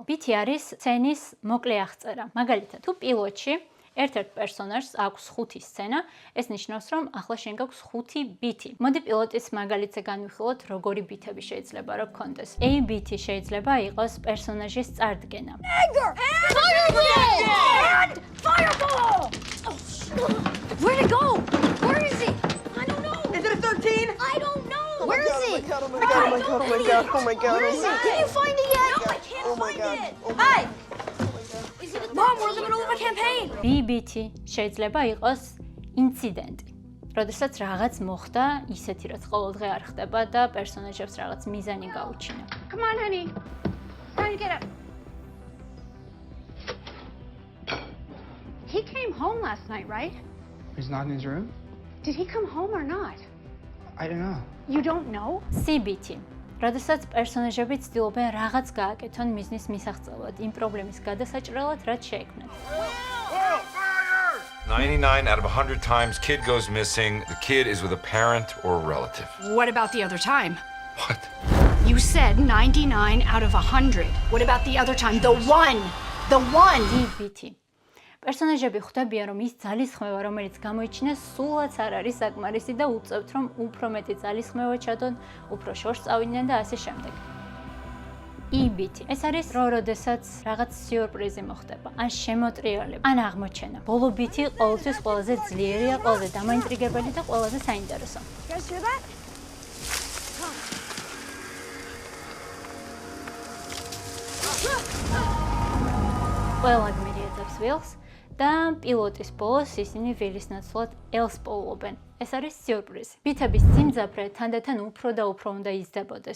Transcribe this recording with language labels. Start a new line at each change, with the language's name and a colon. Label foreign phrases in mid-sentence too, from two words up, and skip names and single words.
Georgian: ბითი არის სცენის მოკლე აღწერა. მაგალითად, თუ პილოტში ერთ-ერთ პერსონაჟს აქვს 5 სცენა, ეს ნიშნავს, რომ ახლა შენ გაქვს 5 ბითი. მოდი პილოტის მაგალითზე განვიხილოთ, როგორი ბითები შეიძლება რომ გქონდეს. A ბითი შეიძლება იყოს პერსონაჟის წარდგენა.
English: Anger! Fireball! Fireball! Where'd it go? Where is it? I don't know. Is it a 13? I don't know. Where is it? Oh my god, oh my god, oh my god, oh my god. Where is it? Can you find it yet? No, I can't Oh my find god. it. Oh my Hey! Mom, we're in the middle of a campaign.
Georgian: B ბითი შეიძლება იყოს ინციდენტი. როდესაც რაღაც მოხდა, ისეთი რაც ყოველდღე არ ხდება და პერსონაჟებს რაღაც მიზანი გაუჩინა.
English: Come on, honey. Time to get up. He came home last night, right? He's not in his room? Did he come home or not? I don't know. You don't know?
Georgian: C ბითი. როდესაც პერსონაჟები ცდილობენ რაღაც გააკეთონ მიზნის მისაღწევად, იმ პრობლემის გადასაჭრელად, რაც შეექმნათ.
English: 99 out of 100 times kid goes missing, the kid is with a parent or a relative. What about the other time? What? You said 99 out of 100. What about the other time? The one! The one!
Georgian: D ბითი. პერსონაჟები ხვდებიან, რომ ის ძალისხმევა, რომელიც გამოიჩინეს, სულაც არ არის საკმარისი და უწევთ, რომ უფრო მეტი ძალისხმევა ჩადონ, უფრო შორს წავიდნენ და ასე შემდეგ. E ბითი. ეს არის დრო, როდესაც რაღაც სიურპრიზი მოხდება, ან შემოტრიალება, ან აღმოჩენა. ბოლო ბითი ყოველთვის ყველაზე ძლიერია, ყველაზე დამაინტრიგებელი და ყველაზე საინტერესო.
English: You guys hear that?
Georgian: ყველა გმირი ეძებს ვილს და პილოტის ბოლოს ისინი ვილის ნაცვლად ელს პოულობენ. ეს არის სიურპრიზი. ბითების სიმძაფრე თანდათან უფრო და უფრო უნდა იზრდებოდეს.